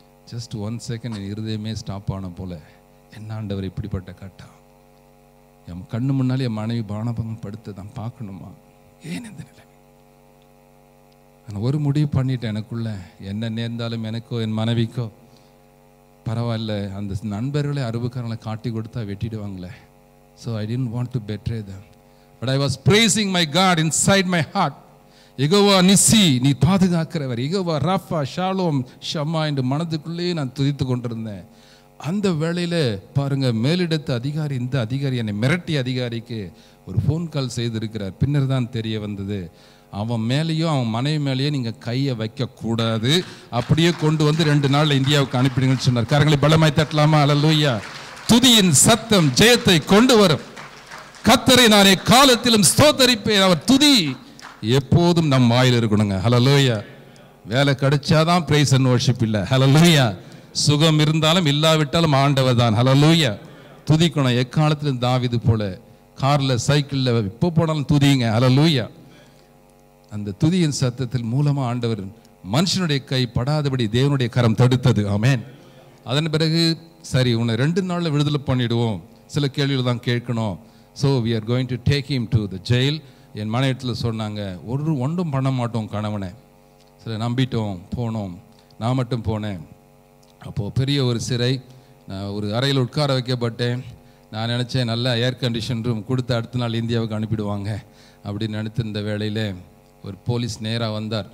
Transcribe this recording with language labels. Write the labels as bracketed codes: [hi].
[ta] Just 1 second என் இருதயமே stop ஆன போல, என்ன ஆண்டவர் இப்படிப்பட்ட கட்டா, என் கண்ணு முன்னாலே என் மனைவி பானபங்கம் படுத்து தான் பார்க்கணுமா? ஏன் இந்த நிலை? நான் ஒரு முடிவு பண்ணிட்டேன் எனக்குள்ள, என்ன நேர்ந்தாலும் எனக்கோ என் மனைவிக்கோ பரவாயில்ல, அந்த நண்பர்களை அரபுக்காரங்களை காட்டி கொடுத்தா வெட்டிடுவாங்களே. [en] So I didn't want to betray them. But I was praising my God inside my heart. [ta] Jehovah நிசி, நீ பாதுகாக்கிறவர், யெகோவா ராஃபா, ஷாலோம், ஷம்மா என்று மனதுக்குள்ளேயே நான் துதித்து கொண்டிருந்தேன். அந்த வேளையில் பாருங்க, மேலிடத்து அதிகாரி, இந்த அதிகாரி, என்னை மிரட்டிய அதிகாரிக்கு ஒரு ஃபோன் கால் செய்திருக்கிறார். பின்னர் தான் தெரிய வந்தது, அவன் மேலேயும் அவன் மனைவி மேலேயும் நீங்கள் கையை வைக்கக்கூடாது, அப்படியே கொண்டு 2 நாளில் இந்தியாவுக்கு அனுப்பிடுங்கன்னு சொன்னார். காரங்களை பலமாய் தட்டலாமா? அல்லேலூயா. துதியின் சத்தம் ஜெயத்தை கொண்டு வரும். கர்த்தரை நான் எக்காலத்திலும் ஸ்தோத்தரிப்பேன். அவர் துதி எப்போதும் நம் வாயில் இருக்கணுங்க. ஹல்லேலூயா. வேலை கிடைச்சாதான் பிரைஸ் அண்ட் வர்ஷிப் இல்லை. ஹல்லேலூயா. சுகம் இருந்தாலும் இல்லாவிட்டாலும் ஆண்டவர் தான். ஹல்லேலூயா. துதிக்கணும் எக்காலத்திலும். தாவீது போல கார்ல சைக்கிள்ல இப்போ போனாலும் துதிங்க. ஹல்லேலூயா. அந்த துதியின் சத்தத்தில் மூலமா ஆண்டவர் மனுஷனுடைய கை படாதபடி தேவனுடைய கரம் தடுத்தது. ஆமென். அதன் பிறகு சரி உன்னை 2 நாள்ல விடுதலை பண்ணிடுவோம், சில கேள்விகள் தான் கேட்கணும். [en] So we are going to take him to the jail. [ta] என் மனைவிடத்தில் சொன்னாங்க, ஒன்றும் பண்ண மாட்டோம் கணவனை. சில நம்பிட்டோம், போனோம். நான் மட்டும் போனேன். அப்போது பெரிய ஒரு சிறை, நான் ஒரு அறையில் உட்கார வைக்கப்பட்டேன். நான் நினச்சேன் நல்லா ஏர் கண்டிஷன் ரூம் கொடுத்து அடுத்த நாள் இந்தியாவுக்கு அனுப்பிடுவாங்க அப்படின்னு நினைத்திருந்த வேளையில் ஒரு போலீஸ் நேராக வந்தார்.